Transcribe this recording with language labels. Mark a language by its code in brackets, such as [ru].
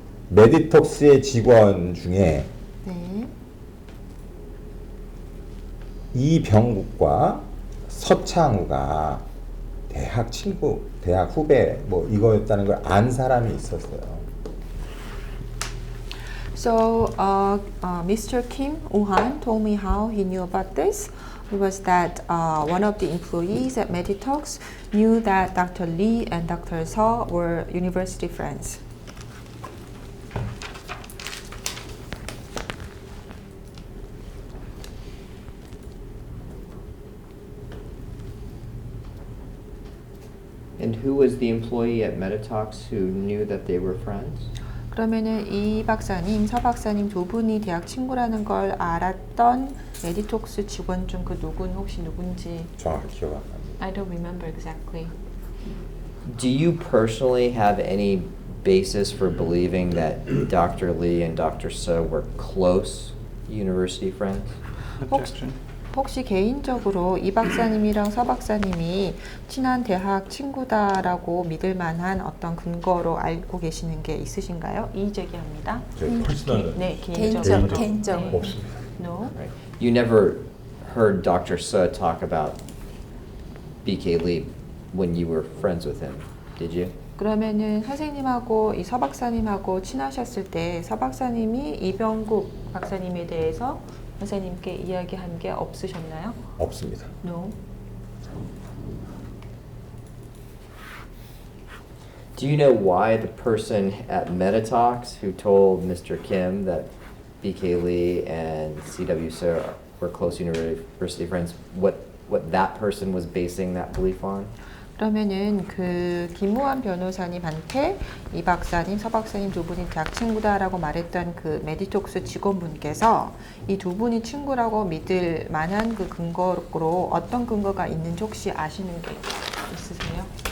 [ko] 메디톡스의 직원 중에 네. 이병국과 서창우가 대학 친구, 대학 후배 뭐 이거였다는 걸 안 사람이 있었어요. [en] So, Mr. Kim Woo-han told me how he knew about this. It was that one of the employees at Meditox knew that Dr. Lee and Dr. Seo were university friends. And who was the employee at Meditox who knew that they were friends? [ko] 그러면은 이 박사님, 서 박사님 두 분이 대학 친구라는 걸 알았던 메디톡스 직원 중 그 누구는 혹시 누군지 정확히 기억 안 납니다. [en] I don't remember exactly. Do you personally have any basis for believing that Dr. Lee and Dr. Seo were close university friends? Objection. [ko] 혹시 개인적으로 이 박사님이랑 서 박사님이 친한 대학 친구다라고 믿을 만한 어떤 근거로 알고 계시는 게 있으신가요? 이의 제기합니다. 저희 퍼스널 네, 개인적으로. 개인적으로. 개인적으로. 네. 없습니다. [en] No. Right. You never heard Dr. Seo talk about BK Lee when you were friends with him, did you? [ko] 그러면은 선생님하고 이 서 박사님하고 친하셨을 때 서 박사님이 이병국 박사님에 대해서 선생님께 이야기한 게 없으셨나요? 없습니다. [en] No. Do you know why the person at Meditox who told Mr. Kim that BK Lee and CW Seo were close university friends, what that person was basing that belief on? [ko] 그러면은 그 김우한 변호사님한테 이 박사님, 서 박사님 두 분이 대학 친구다라고 말했던 그 메디톡스 직원분께서 이 두 분이 친구라고 믿을 만한 그 근거로 어떤 근거가 있는지 혹시 아시는 게 있으세요?